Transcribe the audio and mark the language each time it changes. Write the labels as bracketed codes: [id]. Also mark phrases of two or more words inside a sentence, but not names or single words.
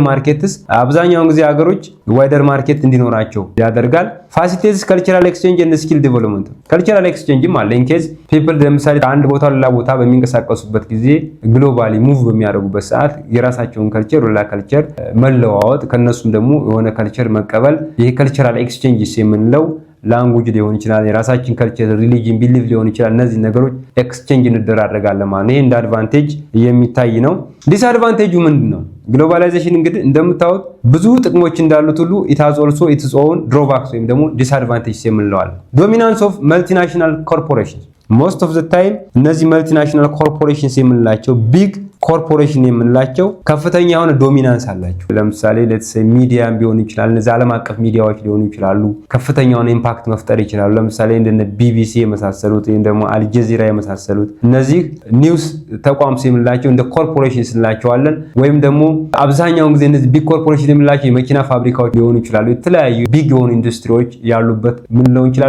[am] ማርኬትስ አብዛኛውን ጊዜ ሀገሮች [en] wider market [am] እንዲኖራቸው ያደርጋል። [en] facilitates cultural exchange and skill development cultural exchange [am] አለ። [en] in case people [am] ለምሳሌ አንድ ቦታ ሌላ ቦታ በሚንቀሳቀሱበት ጊዜ [en] globally move [am] በሚያደርጉበት ሰዓት የራሳቸውን ካልቸር ሌላ ካልቸር መለዋወጥ ከነሱ ደግሞ የሆነ ካልቸር መቀበል ይሄ [en] cultural exchanges [am] የምንለው ላንጉጅ ሊሆን ይችላል፣ የራሳችን [en] culture religion belief [am] ሊሆን ይችላል። እነዚህ ነገሮች ኤክስቼንጅ እንደራረጋለን ማለት ነው። ይሄ እንደ አድቫንቴጅ የሚታይ ነው። ዲስአድቫንቴጁ ምንድነው? ግሎባላይዜሽን እንግዲህ እንደምታዩት ብዙ ጥቅሞች እንዳሉት ሁሉ [en] it has also its own drawbacks [am] ወይም ደግሞ ዲስአድቫንቴጅስ የምንለው አለ። [en] dominance of multinational corporations most of the time [am] እነዚህ [en] multinational corporations [am] የምንላቸው [en] big corporation [am] የምንላቸው ከፍተኛ የሆነ ዶሚናንስ አላቸው። ለምሳሌ [en] let's say media [am] ቢሆን ይችላል፣ እነዚህ ዓለም አቀፍ ሚዲያዎች ሊሆኑ ይችላሉ። ከፍተኛ የሆነ ኢምፓክት መፍጠር ይችላሉ። ለምሳሌ እንደነ ቢቢሲ የመሳሰሉት ወይም ደግሞ አልጀዚራ የመሳሰሉት እነዚህ ኒውስ ተቋምስ የምንላቸው እንደ ኮርፖሬሽን እንላቸዋለን። ወይም ደግሞ አብዛኛውን ጊዜ እነዚህ [en] big corporation [am] የምንላቸው የመኪና ፋብሪካዎች ሊሆኑ ይችላሉ። የተለያዩ ቢግ የሆኑ ኢንዱስትሪዎች ያሉበት ምን ሊሆን ይችላል?